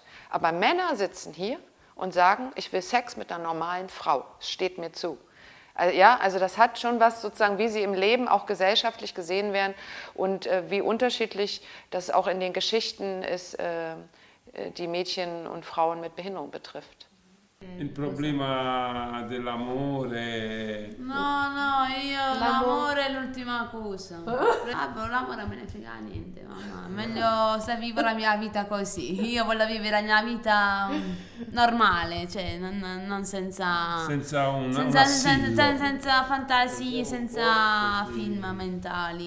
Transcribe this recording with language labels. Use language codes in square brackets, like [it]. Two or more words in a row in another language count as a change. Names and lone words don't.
[de] Aber Männer sitzen hier und sagen, ich will Sex mit einer normalen Frau. Es steht mir zu. Also, ja, also das hat schon was sozusagen, wie sie im Leben auch gesellschaftlich gesehen werden und wie unterschiedlich das auch in den Geschichten ist, die Mädchen und Frauen mit Behinderung betrifft. [it] Il problema dell'amore. No, io l'amore è l'ultima cosa. L'amore me ne frega niente, mamma. Meglio se vivo la mia vita così. Io voglio vivere la mia vita normale, cioè non senza senza fantasie, senza film mentali.